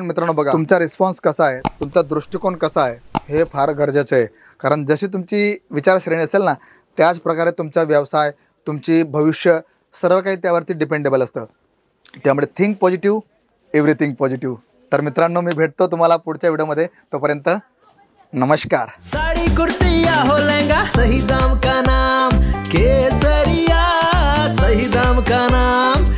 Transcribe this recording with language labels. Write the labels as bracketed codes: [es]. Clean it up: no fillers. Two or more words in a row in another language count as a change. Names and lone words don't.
[mr] मित्रांनो बघा तुमचा रिस्पॉन्स कसा आहे, तुमचा दृष्टिकोन कसा आहे हे फार गरजेचं आहे, कारण जशी तुमची विचारश्रेणी असेल ना त्याच प्रकारे तुमचा व्यवसाय, तुमची भविष्य सर्व काही त्यावरती डिपेंडेबल असतं। [en] त्यामुळे think positive, everything positive. [mr] तर मित्रांनो मी भेटतो तुम्हाला पुढच्या व्हिडिओमध्ये, तोपर्यंत नमस्कार। [hi] साड़ी कुर्ती या हो लहंगा, सही दाम का नाम केसरिया, सही दाम का नाम।